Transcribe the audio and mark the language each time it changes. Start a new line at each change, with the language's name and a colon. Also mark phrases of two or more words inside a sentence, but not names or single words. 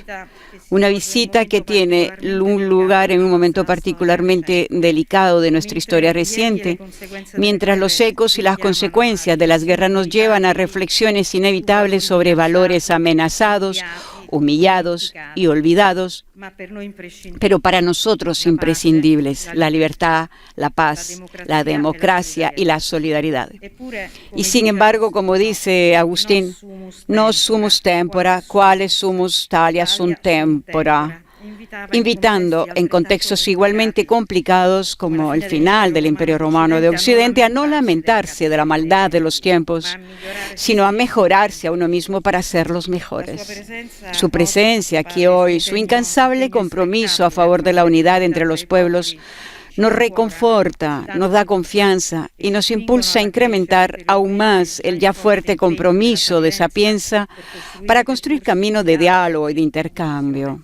Spanish: Una visita que tiene un lugar en un momento particularmente delicado de nuestra historia reciente, mientras los ecos y las consecuencias de las guerras nos llevan a reflexiones inevitables sobre valores amenazados, humillados y olvidados, pero para nosotros imprescindibles: la libertad, la paz, la democracia y la solidaridad. Y sin embargo, como dice Agustín,
Latin: no sumus tempora, quale sumus talia sunt tempora,
Spanish: invitando en contextos igualmente complicados como el final del Imperio Romano de Occidente a no lamentarse de la maldad de los tiempos, sino a mejorarse a uno mismo para hacerlos mejores. Su presencia aquí hoy, su incansable compromiso a favor de la unidad entre los pueblos, nos reconforta, nos da confianza y nos impulsa a incrementar aún más el ya fuerte compromiso de Sapienza para construir caminos de diálogo y de intercambio.